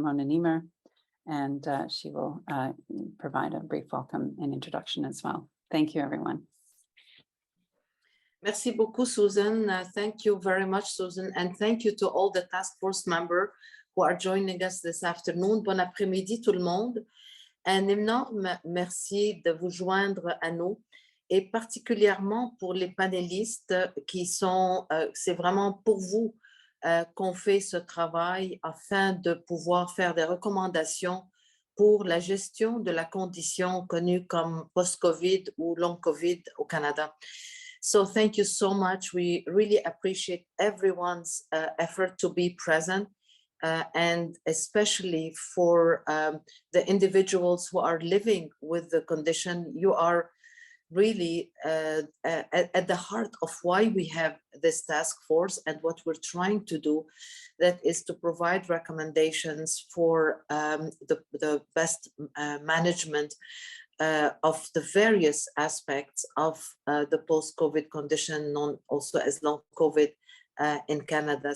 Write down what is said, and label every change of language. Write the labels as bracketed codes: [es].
[en] Mona Niemer, and she will provide a brief welcome and introduction as well. Thank you, everyone. [fr] Merci beaucoup, [en] Susan. Thank you very much, Susan. And thank you to all the task force members who are joining us this afternoon. [fr] Bon après-midi, tout le monde. Un énorme merci de vous joindre à nous, et particulièrement pour les panélistes qui sont, c'est vraiment pour vous qu'on fait ce travail afin de pouvoir faire des recommandations pour la gestion de la condition connue comme post-COVID ou long COVID au Canada. [en] So thank you so much. We really appreciate everyone's effort to be present, and especially for the individuals who are living with the condition. You are really at the heart of why we have this task force and what we're trying to do, that is to provide recommendations for the best management of the various aspects of the post-COVID condition, known also as long COVID in Canada.